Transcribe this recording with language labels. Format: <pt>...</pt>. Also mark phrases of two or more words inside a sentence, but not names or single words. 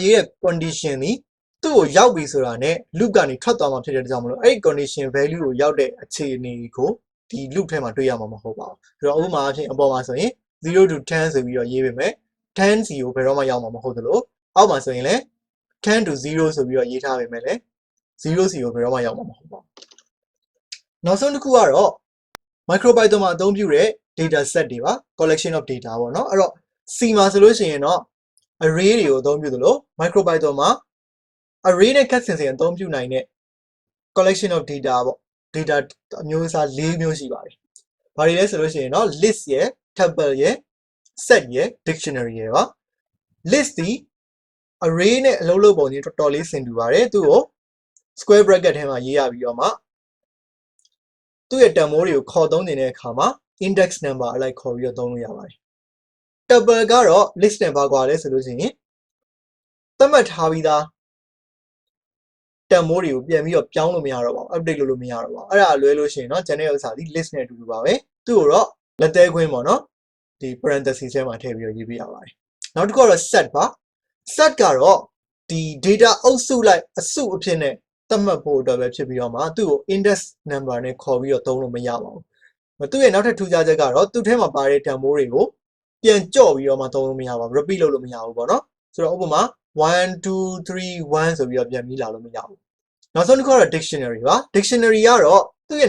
<my>ရေးတဲ့ condition ဒီသူ့ကိုရောက်ပြီဆိုတာနဲ့ loop ကနေထွက်သွားမှာဖြစ်တဲ့ကြောင့်မလို့အဲ့ဒီ condition value ကိုရောက်တဲ့အခြေအနေကိုဒီ loop ထဲမှာတွေ့ရမှာမဟုတ်ပါဘူးဆိုတော့ဥပမာအဖြစ်အပေါ်မှာဆိုရင်0 to 10ဆိုပြီးတော့ရေးပေးမယ်10 စီကိုဘယ်တော့မှရောက်မှာမဟုတ်သလိုအောက်မှာဆိုရင်လည်း10 to 0ဆိုပြီးတော့ရေးထားပေးမယ်လေ 0စီကိုဘယ်တော့မှရောက်မှာမဟုတ်ပါဘူးနောက်ဆုံးတစ်ခုကတော့ MicroPython မှာအသုံးပြုတဲ့</my> <en>data set</en> <my>တွေပါ</my> <en>collection of data</en> <my>ပေါ့နော်အဲ့တော့ C မှာဆိုလို့ရှိရင်တော့ array တွေကိုအသုံးပြုသလို MicroPython မှာ array နဲ့ cat ဆင်အသုံးပြုနိုင်တဲ့</my> <en>collection of data</en> <my>ပေါ့ data အမျိုးအစား၄မျိုးရှိပါတယ်။ဘာတွေလဲဆိုလို့ရှိရင်တော့ list ရယ် tuple ရယ် set ရယ် dictionary ရယ်ပါ list ဒီ array နဲ့အလုပ်လုပ်ပုံကြီးတော်တော်လေးဆင်တူပါတယ်သူ့ကို</my> <en>square bracket</en> <my>ထဲမှာရေးရပြီးတော့မှသူ့ရဲ့တန်ဖိုးတွေကိုခေါ်သုံးနေတဲ့အခါမှာ</my> <en>index number</en> <my>အလိုက်ခေါ် ပြီးတော့သုံးလို့ရပါတယ်။ tuple ကတော့ list နဲ့ဘာကွာလဲဆိုလို့ရှိရင်သတ်မှတ်ထားပြီးသားတန်ဖိုးတွေကိုပြန်ပြီးတော့ပြောင်းလို့မရတော့ပါဘူး update လုပ်လို့မရတော့ပါဘူးအဲ့ဒါလွဲလို့ရှိရင်เนาะ general ဥစ္စာဒီ list နဲ့အတူတူပါပဲသူ့ကိုတော့လက်သေးခွင်းပေါ့เนาะဒီ parenthesis ထဲမှာထည့်ပြီးတော့ရေးပြရပါတယ်နောက်တစ်ခုကတော့ set ပါ set ကတော့ဒီ data အုပ်စုလိုက်အစုအဖြစ်နဲ့သတ်မှတ် ဖို့အတွက်ပဲဖြစ်ပြီးတော့မှသူ့ကို</my> <en>index number</en> <my>နဲ့ခေါ်ပြီးတော့သုံးလို့မရပါဘူးသူ့ရဲ့နောက်ထပ်ထူးခြားချက်ကတော့သူ့ထဲမှာပါတဲ့တန်ဖိုးတွေကိုပြန်ကြော့ပြီးတော့မှသုံးလို့မရပါဘူး repeat လုပ်လို့မရဘူးပေါ့เนาะဆိုတော့ဥပမာ1 2 3 1ဆိုပြီးတော့ပြန်ပြီးလာလို့မရဘူးနောက်ဆုံးတစ်ခုကတော့ dictionary ပါ dictionary ကတော့သူ့ရဲ့</my>